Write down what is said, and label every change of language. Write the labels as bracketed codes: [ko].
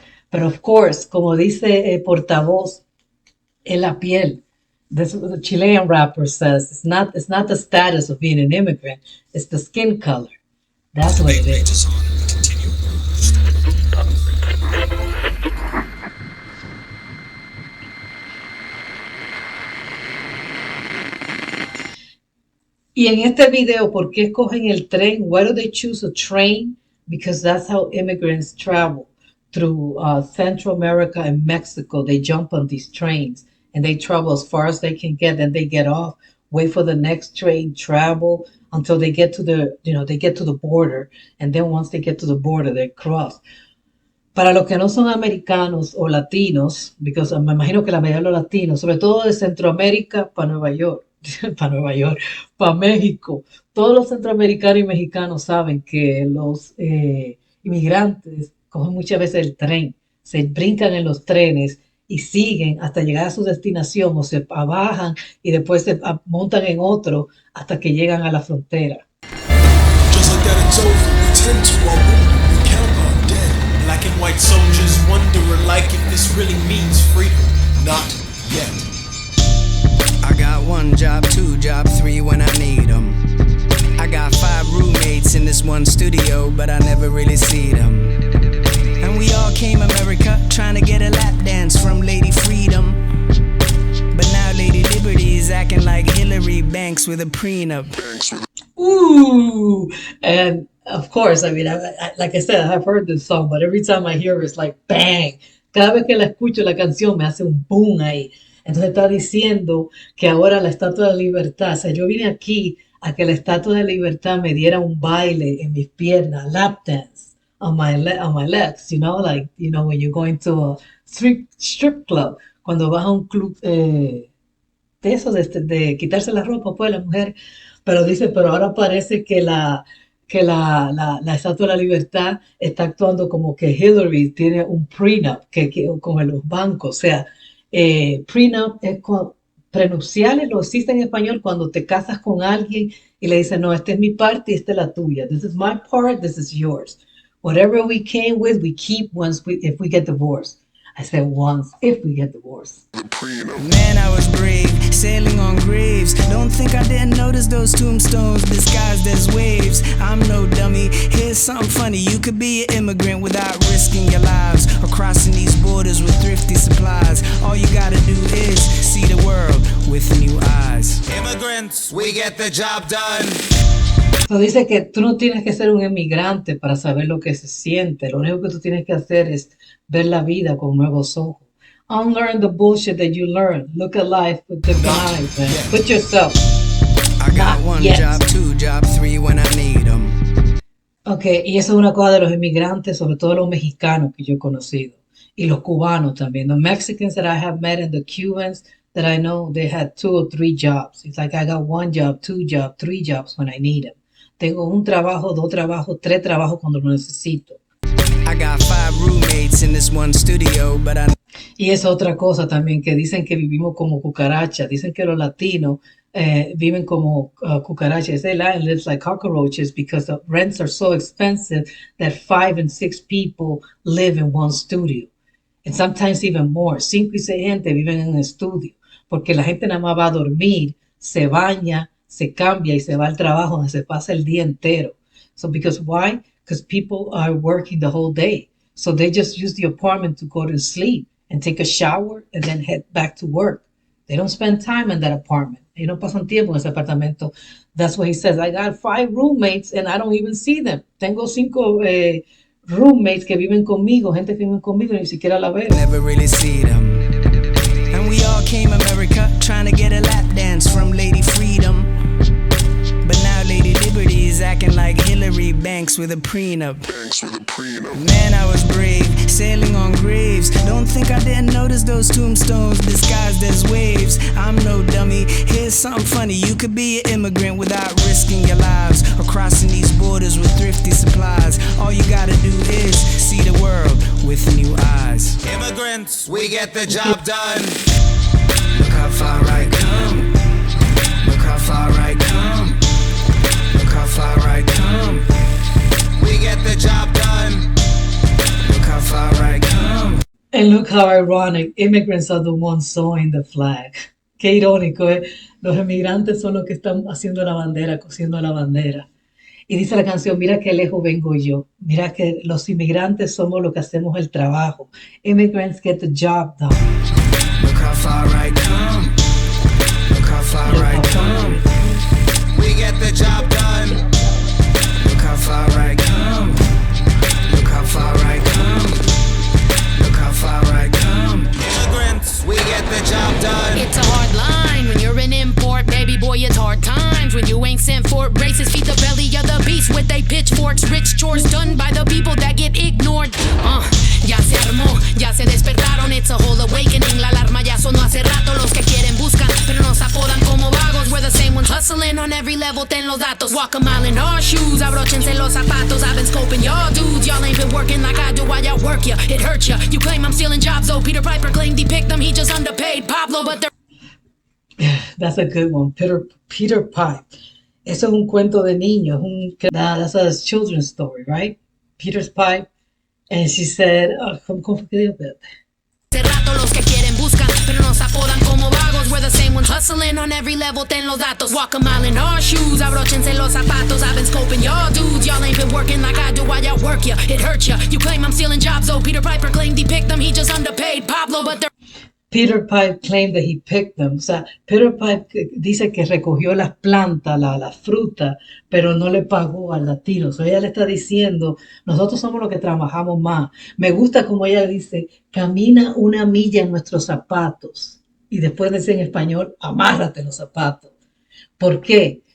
[en] But of course, [es] como dice portavoz, en la piel. [en] The Chilean rapper says it's not the status of being an immigrant, it's the skin color. That's what it is. [es] Y en este video, ¿por qué escogen el tren? [en] Why do they choose a train? Because that's how immigrants travel through Central America and Mexico. They jump on these trains and they travel as far as they can get. Then they get off, wait for the next train, travel until they get to the border. And then once they get to the border, they cross. [es] Para los que no son americanos o latinos, [en] because [es] me imagino que la mayoría de los latinos, sobre todo de Centroamérica para Nueva York, para México. Todos los centroamericanos y mexicanos saben que los inmigrantes cogen muchas veces el tren, se brincan en los trenes y siguen hasta llegar a su destinación o se bajan y después se montan en otro hasta que llegan a la frontera. [en] Just like that it's over, we tend to our women, we count on dead. Black and white soldiers wondering like if this really means freedom. Not yet. I got one job, two job, three when I need them. I got 5 roommates in this one studio, but I never really see them. And we all came America trying to get a lap dance from Lady Freedom. But now Lady Liberty is acting like Hillary Banks with a prenup. Ooh, and of course, I mean, like I said, I've heard this song, but every time I hear it, it's like bang. [es] Cada vez que la escucho la canción me hace un boom ahí. Entonces está diciendo que ahora la Estatua de la Libertad, o sea, yo vine aquí a que la Estatua de la Libertad me diera un baile en mis piernas, [en] lap dance on my legs, you know, like, you know, when you're going to a strip club, [es] cuando vas a un club de eso, de quitarse la ropa, pues, la mujer, pero dice, pero ahora parece que la Estatua de la Libertad está actuando como que Hillary tiene un prenup con los bancos. O sea, prenup es prenupciales, lo existe en español cuando te casas con alguien y le dices, no, esta es mi parte y esta es la tuya. [en] This is my part, this is yours. Whatever we came with, we keep if we get divorced. I said once, if we get divorced. Man, I was brave, sailing on graves. Don't think I didn't notice those tombstones disguised as waves. I'm no dummy, here's something funny. You could be an immigrant without risking your lives, or crossing these borders with thrifty supplies. All you gotta do is see the world with new eyes. Immigrants, we get the job done. [es] So dice que tú no tienes que ser un emigrante para saber lo que se siente. Lo único que tú tienes que hacer es ver la vida con nuevos ojos. [en] Unlearn the bullshit that you learn. Look at life with the eyes, man. Put yourself. I got one job, two job, three when I need them. [es] Okay, y eso es una cosa de los inmigrantes, sobre todo los mexicanos que yo he conocido. Y los cubanos también. [en] The Mexicans that I have met and the Cubans that I know, they had 2 or 3 jobs. It's like I got 1 job, 2 job, 3 jobs when I need them. [es] Tengo un trabajo, 2 trabajos, 3 trabajos cuando lo necesito. [en] I got 5 roommates in this one studio, but I... [es] Y es otra cosa también, que dicen que vivimos como cucarachas. Dicen que los latinos viven como cucarachas. [en] They live like cockroaches because the rents are so expensive that 5 and 6 people live in one studio. And sometimes even more. [es] 5 y 6 gente viven en un estudio. Porque la gente nada más va a dormir, se baña, se cambia y se va al trabajo donde se pasa el día entero. [en] So because why? Because people are working the whole day. So they just use the apartment to go to sleep and take a shower and then head back to work. They don't spend time in that apartment. [es] Ellos no pasan tiempo en ese apartamento. [en] That's what he says. I got 5 roommates and I don't even see them. [es] Tengo 5 roommates que viven conmigo, gente que viven conmigo, ni siquiera la veo. [en] Never really see them. And we all came America trying to get a lap dance from Lady Freedom. But now Lady Liberty is acting like Hillary Banks with a prenup. Man, I was brave, sailing on graves. Don't think I didn't notice those tombstones disguised as waves. I'm no dummy, here's something funny. You could be an immigrant without risking your lives, or crossing these borders with thrifty supplies. All you gotta do is see the world with new eyes. Immigrants, we get the job done. Look how far I come. Look how far I come. Look how far I come. We get the job done. Look how far I come. And look how ironic, immigrants are the ones sewing the flag. [es] Qué irónico, ¿eh? Los emigrantes son los que están haciendo la bandera, cosiendo la bandera. Y dice la canción, mira qué lejos vengo yo. Mira que los inmigrantes somos los que hacemos el trabajo. [en] Immigrants get the job done. Look how far I come. Look how far I come. We get the job done. Look how far I come. Look how far I come. Look how far I come. Immigrants, we get the job done. It's a hard line when you're an import, baby boy, it's hard times when you ain't sent for it. Braces feed the belly of the beast with they pitchforks. Rich chores done by the people that get ignored. [es] Ya se armó, ya se despertaron, [en] it's a whole awakening. [es] La alarma ya sonó hace rato, los que quieren buscan, pero nos apodan como vagos. [en] We're the same ones hustling on every level, [es] ten los datos. [en] Walk a mile in our shoes, [es] abróchense los zapatos. [en] I've been scoping y'all dudes, y'all ain't been working like I do. Why y'all work ya? It hurts ya. You claim I'm stealing jobs though. Peter Piper claimed he picked them, he just underpaid Pablo, but they're... That's a good one, Peter Pipe. [es] Eso es un cuento de niños. [en] That's a children's story, right? Peter's Pipe. And she said, [es] ¿cómo fue que dijo? Hace rato los que quieren buscan, pero nos apodan como vagos. [en] We're the same ones hustling on every level, [es] ten los datos. [en] Walk a mile in our shoes, [es] abróchense los zapatos. [en] I've been scoping y'all dudes, y'all ain't been working like I do. Why y'all work work ya, it hurt ya. You claim I'm stealing jobs, oh, Peter Piper claimed he picked them, he just underpaid Pablo, but they're Peter Pipe claimed that he picked them. [es] O sea, Peter Pipe dice que recogió las plantas, la fruta, pero no le pagó al latino. O sea, ella le está diciendo, nosotros somos los que trabajamos más. Me gusta como ella dice, camina una milla en nuestros zapatos. Y después dice en español, amárrate los zapatos. ¿Por qué?